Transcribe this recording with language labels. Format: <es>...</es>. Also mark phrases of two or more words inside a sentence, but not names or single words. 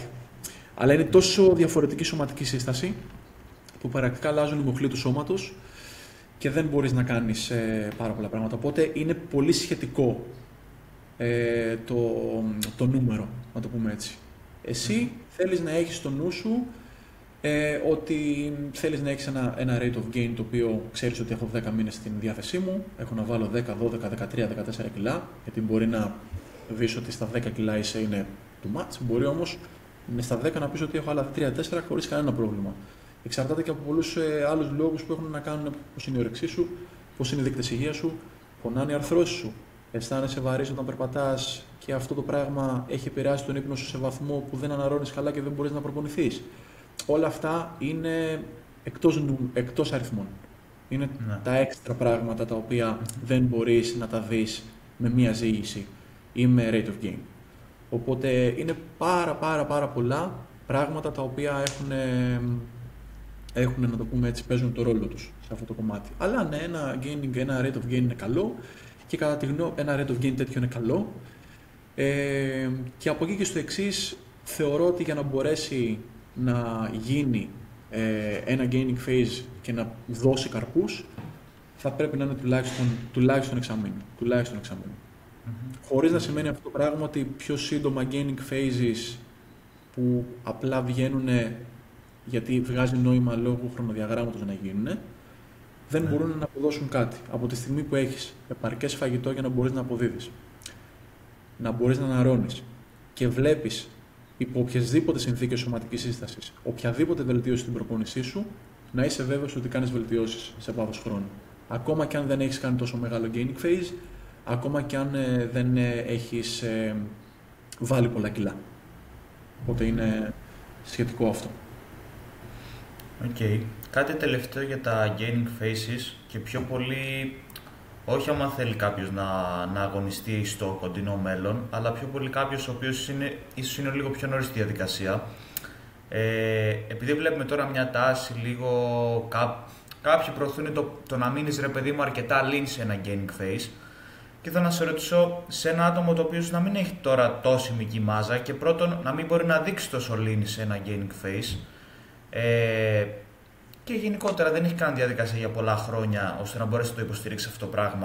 <el>Αλλά είναι τόσο διαφορετική σωματική σύσταση που πρακτικά αλλάζουν οι μοχλοί του σώματος και δεν μπορείς να κάνεις πάρα πολλά πράγματα. Οπότε είναι πολύ σχετικό το νούμερο, να το πούμε έτσι. Εσύ θέλεις να έχεις στο νου σου ότι θέλεις να έχεις ένα</el> <en>rate of gain</en> <el>το οποίο ξέρεις ότι έχω 10 μήνες στην διάθεσή μου, έχω να βάλω 10, 12, 13, 14 κιλά, γιατί μπορεί να δεις ότι στα 10 κιλά είναι</el> <en>too much,</en> <el>μπορεί όμως στα 10 να πεις ότι έχω άλλα 3-4 χωρίς κανένα πρόβλημα. Εξαρτάται και από πολλούς άλλους λόγους που έχουν να κάνουν πώς είναι η όρεξή σου, πώς είναι οι δείκτες υγείας σου, πονάνε οι αρθρώσεις σου, αισθάνεσαι βαρύς όταν περπατάς και αυτό το πράγμα έχει επηρεάσει τον ύπνο σου σε βαθμό που δεν αναρρώνεις καλά και δεν μπορείς να προπονηθείς. Όλα αυτά είναι εκτός αριθμών. Είναι τα έξτρα πράγματα τα οποία δεν μπορείς να τα δεις με μία ζύγηση ή με</el> <en>rate of gain.</en> <el>Οπότε είναι πάρα πολλά πράγματα τα οποία έχουν, να το πούμε έτσι, παίζουν το ρόλο τους σε αυτό το κομμάτι. Αλλά ναι, ένα</el> <en>rate of gain</en> <el>είναι καλό και κατά τη γνώμη ένα</el> <en>rate of gain</en> <el>τέτοιο είναι καλό. Και από εκεί και στο εξής, θεωρώ ότι για να μπορέσει να γίνει ένα</el> <en>gaining phase</en> <el>και να δώσει καρπούς, θα πρέπει να είναι τουλάχιστον εξαμήνου. Χωρίς να σημαίνει αυτό το πράγμα ότι πιο σύντομα</el> <en>gaining phases</en> <el>που απλά βγαίνουν γιατί βγάζει νόημα λόγω χρονοδιαγράμματος να γίνουν, δεν μπορούν να αποδώσουν κάτι. Από τη στιγμή που έχεις επαρκές φαγητό για να μπορείς να αποδίδεις, να μπορείς να αναρρώνεις και βλέπεις υπό οποιασδήποτε συνθήκες σωματικής σύστασης, οποιαδήποτε βελτίωση στην προπόνησή σου, να είσαι βέβαιος ότι κάνεις βελτιώσεις σε βάθος χρόνου. Ακόμα και αν δεν έχεις κάνει τόσο μεγάλο</el> <en>gaining phase,</en> <el>ακόμα και αν δεν έχεις βάλει πολλά κιλά. Οπότε είναι σχετικό αυτό. Οκ. Κάτι τελευταίο για τα</el> <en>gaining phases</en> <el>και πιο πολύ, όχι άμα θέλει κάποιος να αγωνιστεί στο κοντινό μέλλον, αλλά πιο πολύ κάποιος ο οποίος ίσως είναι λίγο πιο νωρίς στη διαδικασία. Επειδή βλέπουμε τώρα μια τάση λίγο, κάποιοι προωθούν το να μείνεις ρε παιδί μου αρκετά lean σε ένα</el> <en>gaining phase,</en> <el>και θα να σε ρωτήσω σε ένα άτομο το οποίο να μην έχει τώρα τόση Μικη Μάζα και πρώτον να μην μπορεί να δείξει τόσο lean σε ένα</el> <en>gaining phase,</en> <el>και γενικότερα δεν έχει κάνει διαδικασία για πολλά χρόνια ώστε να μπορέσει να το υποστηρίξει αυτό το πράγμα.</el>